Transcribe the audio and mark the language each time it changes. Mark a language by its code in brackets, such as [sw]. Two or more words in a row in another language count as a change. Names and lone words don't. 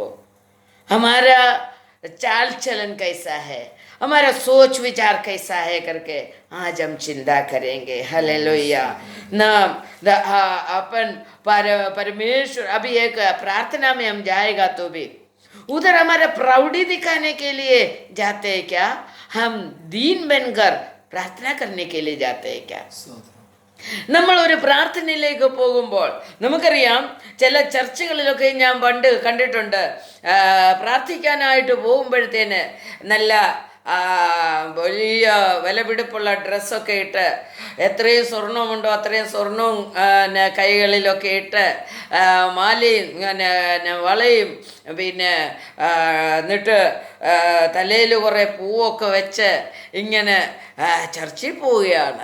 [hi] हमारा चाल चलन कैसा है, हमारा सोच विचार कैसा है करके आज हम चिंता करेंगे. हालेलुया. न अपन परमेश्वर अभी एक प्रार्थना में हम जाएगा तो भी उधर हमारा प्रौढ़ी दिखाने के लिए जाते हैं क्या? हम दीन बनकर प्रार्थना करने के लिए जाते हैं क्या? [ml] നമ്മൾ ഒരു പ്രാർത്ഥനയിലേക്ക് പോകുമ്പോൾ നമുക്കറിയാം, ചില ചർച്ചുകളിലൊക്കെ ഞാൻ പണ്ട് കണ്ടിട്ടുണ്ട്, പ്രാർത്ഥിക്കാനായിട്ട് പോകുമ്പോഴത്തേന് നല്ല വലിയ വിലപിടിപ്പുള്ള ഡ്രസ്സൊക്കെ ഇട്ട് എത്രയും സ്വർണമുണ്ടോ അത്രയും സ്വർണവും കൈകളിലൊക്കെ ഇട്ട് മാലയും വളയും പിന്നെ എന്നിട്ട് തലയിൽ കുറേ പൂവൊക്കെ വെച്ച് ഇങ്ങനെ ചർച്ചിൽ പോവുകയാണ്.